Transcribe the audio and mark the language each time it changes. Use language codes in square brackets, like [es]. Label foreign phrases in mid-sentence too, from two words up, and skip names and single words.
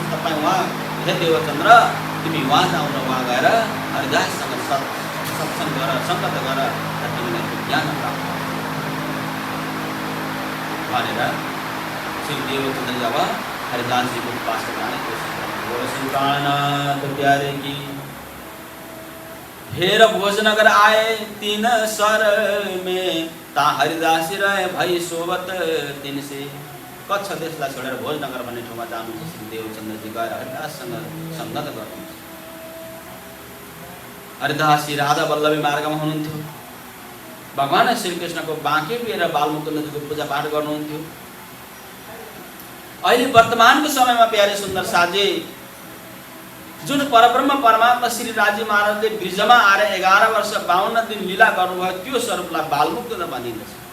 [ne] तपाईँ उहाँ हे देवचन्द्र तिमी उहाँ जाऊ र उहाँ गएर हरिदाससँग सत्सङ्ग गर, सङ्गत गर र तिमीलाई ज्ञान प्राप्त भनेर श्री देवचन्द्र जब हरिदासजीको पास जाने कोसिस गर्नुभयो। [hi] प्राणनाथ प्यारे की फेर भोजनगर आए 3 सर में, ता हरिदासी रहे भई सोबत 3 से। [ne] कच्छ देशलाई छोडेर भोजनगर भन्ने ठाउँमा जानुहुन्छ श्री देवचन्द्रजी गएर हरिदाससँग सङ्गत गर्नुहुन्छ। हरिदासी राधा वल्लभी मार्गमा हुनुहुन्थ्यो। भगवान श्रीकृष्णको बाँके बिहेर बालमुकुन्दजीको पूजा पाठ गर्नुहुन्थ्यो। अहिले वर्तमानको समयमा प्यारे सुन्दर साथी, जुन परब्रह्म परमात्मा श्री राजी महाराजले ब्रिजमा आएर 11 वर्ष 52 दिन लीला गर्नुभयो, त्यो स्वरूपलाई बालमुकुन्द भनिन्छ।